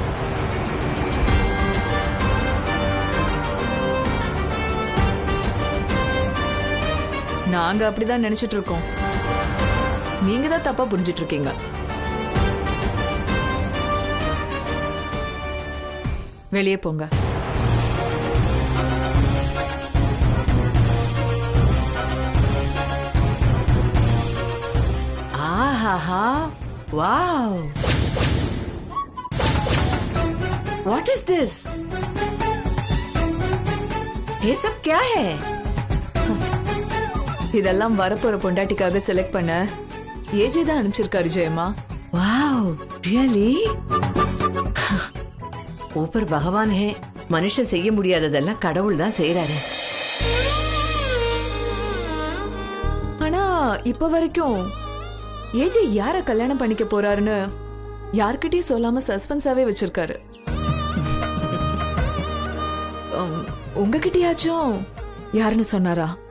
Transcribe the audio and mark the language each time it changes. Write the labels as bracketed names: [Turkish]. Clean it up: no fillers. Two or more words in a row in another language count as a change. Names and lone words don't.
[Tamil] நாங்க அப்படிதான் நினைச்சிட்டு இருக்கோம், நீங்க தான் தப்பா புரிஞ்சிட்டு இருக்கீங்க. வெளியே போங்க. ஆஹா, வாவ். [English] What is this? [Hindi] ये सब क्या है? [Tamil] இதெல்லாம் வரப்போற பொண்டாட்டிக்காக செலக்ட் பண்ண ஏஜே தான் அனுப்பிச்சிருக்காரு ஜெயமா. [Hindi] वाव, really? ऊपर भगवान है. [Tamil] மனுஷன் செய்ய முடியாததெல்லாம் கடவுள் தான் செய்யறாரு. ஆனா இப்ப வரைக்கும் ஏஜே யார கல்யாணம் பண்ணிக்க போறாருன்னு யார்கிட்டயும் சொல்லாம சஸ்பென்ஸாவே வச்சிருக்காரு. உங்ககிட்டயாச்சும் யாருன்னு சொன்னாரா?